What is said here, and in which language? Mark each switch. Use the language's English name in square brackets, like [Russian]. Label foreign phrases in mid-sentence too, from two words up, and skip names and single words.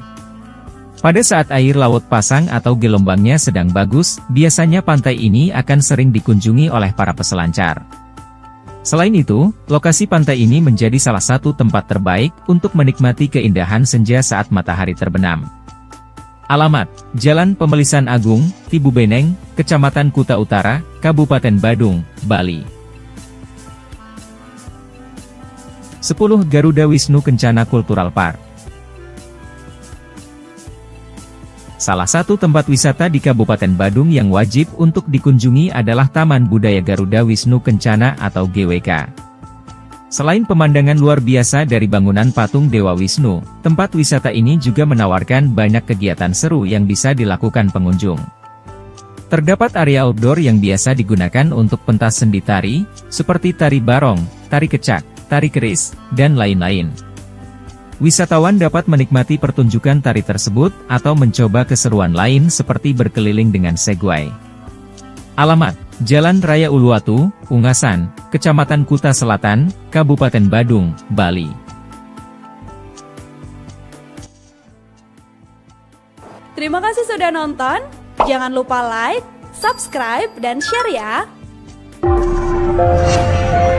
[Indonesian] Pada saat air laut pasang atau gelombangnya sedang bagus, biasanya pantai ini akan sering dikunjungi oleh para peselancar. Selain itu, lokasi pantai ini menjadi salah satu tempat terbaik untuk menikmati keindahan senja saat matahari terbenam. Alamat: Jalan Pemelisan Agung, Tibubeneng, Kecamatan Kuta Utara, Kabupaten Badung, Bali. 10. Garuda Wisnu Kencana Cultural Park. Salah satu tempat wisata di Kabupaten Badung yang wajib untuk dikunjungi adalah Taman Budaya Garuda Wisnu Kencana atau GWK. Selain pemandangan luar biasa dari bangunan patung Dewa Wisnu, tempat wisata ini juga menawarkan banyak kegiatan seru yang bisa dilakukan pengunjung. Terdapat area outdoor yang biasa digunakan untuk pentas seni tari, seperti tari barong, tari kecak, tari keris, dan lain-lain. Wisatawan dapat menikmati pertunjukan tari tersebut, atau mencoba keseruan lain seperti berkeliling dengan segway. Alamat: Jalan Raya Uluwatu, Ungasan, Kecamatan Kuta Selatan, Kabupaten Badung, Bali. Terima kasih sudah nonton. Jangan lupa [English] like, subscribe, [Indonesian] dan share ya!